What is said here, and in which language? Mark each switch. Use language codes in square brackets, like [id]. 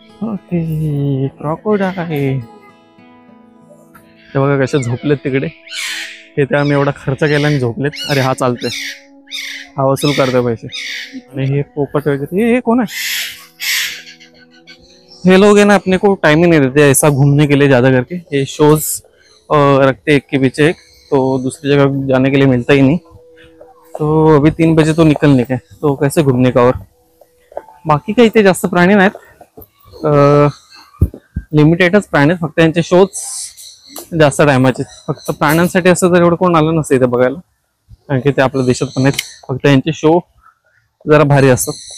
[mr] Okay crocodile. ते बघा कसे झोपलेत तिकडे. हे ते आम्ही एवढा खर्च केला आणि झोपलेत. अरे हा चालतोय. हा वसूल करतोय पैसे. आणि हे पोपट वगैरे हे कोण आहे. [hi] ये लोग है ना अपने को टाइम ही नहीं देते ऐसा घूमने के लिए ज्यादा करके. ये शोज रखते एक के पीछे एक. तो दूसरी जगह जाने के लिए मिलता ही नहीं. तो अभी 3 बजे तो निकलने का है. तो कैसे घूमने का. [mr] और बाकी काही इथे जास्त प्राणी नाहीत. लिमिटेडच प्राणी आहेत. फक्त यांचे शोज जास्त टायमाचे. फक्त प्राण्यांसाठी असं तर एवढं कोण आलं नसतं इथे बघायला. कारण की ते आपल्या देशात पण आहेत, फक्त यांचे शो जरा भारी असतात.